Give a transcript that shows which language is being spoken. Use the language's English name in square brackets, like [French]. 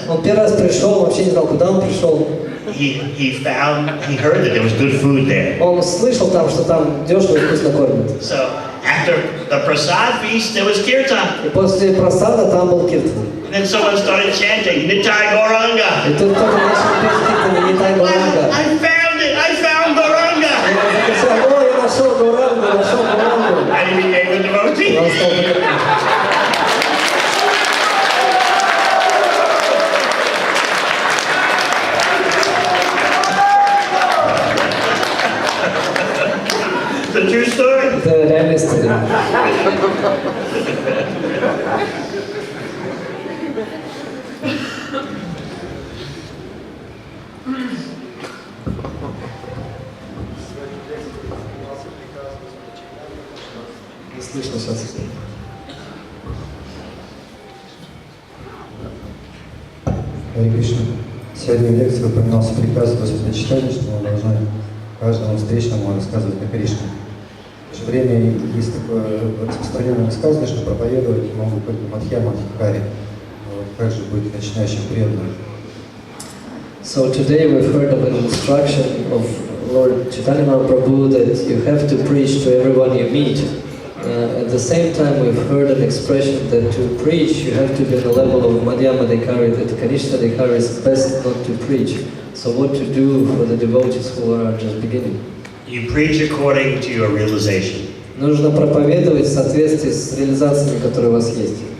[Russian] Он первый раз пришел, вообще не знал, куда он пришел. [English] He heard that there was good food there. [Russian] Он слышал там, что там дешево и вкусно кормят. [English] So after the prasad feast, there was kirtan. [Russian] И после просада там был киртан. [English] And then someone started chanting, Nitai Gauranga. [Russian] И тут кто-то начал петь киртан, не так Гауранга. [English] I found it! I found Gauranga! [Russian] И он закричал, ой, я нашел Гаурангу, нашел Гаурангу. [English] And he became a [Russian] И [English] devotee. [Russian] он стал преданным. [English] It's a true story. [Russian] Это реальная история. Не слышно сейчас. Харе Кришна. Сегодня в лекции упоминался приказ Господа Чайтаньи, что мы должны каждому встречному рассказывать о Кришне. В то же время есть такое распространенное высказывание, что проповедовать могут только Мадхьяма Адхикари. Как же быть начинающим преданным? [English] So today we've heard of an instruction of Lord Chaitanya Mahaprabhu that you have to preach to everyone you meet. At the same time, we've heard an expression that to preach you have to be on the level of Madhyama Adhikari, that Kanishta Adhikari is best not to preach. So what to do for the devotees who are just beginning? You preach according to your realization. [Russian] Нужно проповедовать в соответствии с реализациями, которые у вас есть.